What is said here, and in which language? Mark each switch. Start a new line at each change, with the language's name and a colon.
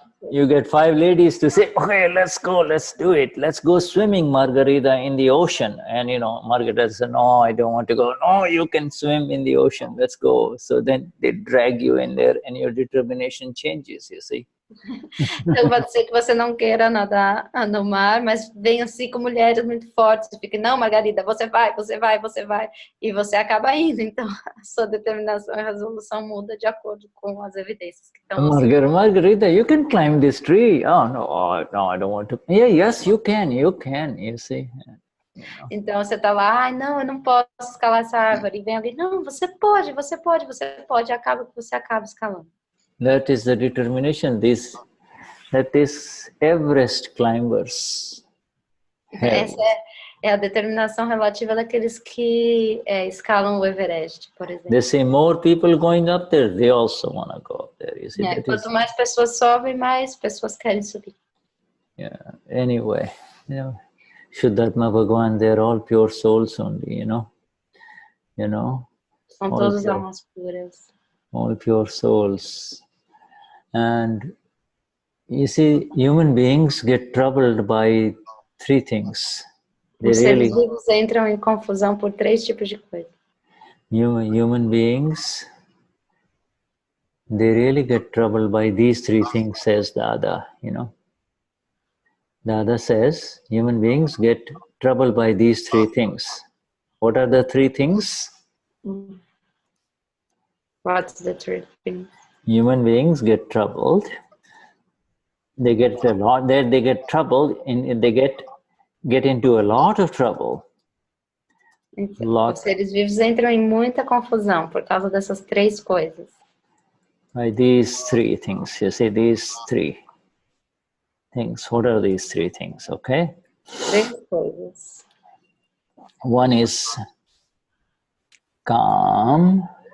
English: you get five ladies to say, okay, let's do it. Let's go swimming, Margarita, in the ocean. And, Margarita says, no, I don't want to go. No, you can swim in the ocean. Let's go. So then they drag you in there and your determination changes, you see.
Portuguese: Então pode ser que você não queira nadar no mar, mas venham cinco mulheres muito fortes e fique, não, Margarida, você vai, e você acaba indo. Então a sua determinação e resolução muda de acordo com as evidências que estão.
English: Margarita, you can climb this tree. Oh no, I don't want to. Yeah, yes, you can, you see.
Portuguese: Então você tá lá, não, eu não posso escalar essa árvore, e vem alguém, não, você pode, e acaba que você acaba escalando.
English: That is the determination that is Everest climbers have.
Portuguese: Essa é a determinação relativa daqueles que escalam o Everest, por exemplo.
English: They say more people going up there, they also want to go up there. You see,
Portuguese: quanto mais pessoas sobem, mais pessoas querem subir.
English: Yeah. Anyway, Shuddhatma Bhagavan, they're all pure souls only,
Portuguese: São todas almas puras.
English: All pure souls. And You see, human beings get troubled by three things. They
Portuguese: Os seres
English: really,
Portuguese: vivos entram em confusão por três tipos de coisa.
English: human beings, they really get troubled by these three things, says Dada, you know. Dada says, human beings get troubled by these three things. What are the three things? What's the truth? Human beings get troubled. They get a lot. They get troubled, and they get into a lot of trouble.
Portuguese: Então, os seres vivos entram em muita confusão por causa dessas três coisas.
English: By these three things, you see, these three things. What are these three things? Okay.
Portuguese: Três coisas.
English: One is calm.